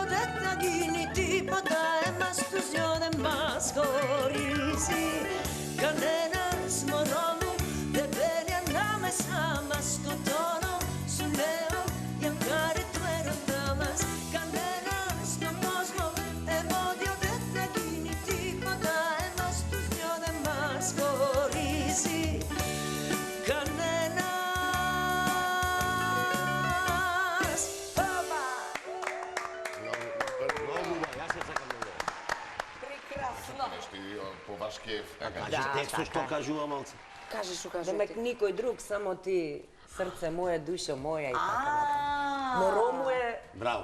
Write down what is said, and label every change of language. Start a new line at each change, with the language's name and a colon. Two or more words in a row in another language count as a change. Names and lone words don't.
Greek: δεν θα γίνει τίποτα Εμάς τους δυο δεν μας χωρίζει Κανένας μωρό μου δεν μπαίνει ανάμεσά μας Σκοτώνω, σου λέω για χάρη του έρωτά μας Κανένας στον κόσμο εμπόδιο δεν θα γίνει τίποτα Εμάς τους δυο δεν μας χωρίζει Κανένας Όπα!
Macedonian: прекрасно. Нешто и по ваш кеф. Кажи текстот што кажува малце. Кажи што кажи Демек ти. никој друг, само ти, срце мое, душо моја и така натаму.
Greek: Μωρό μου ε
Macedonian: Браво.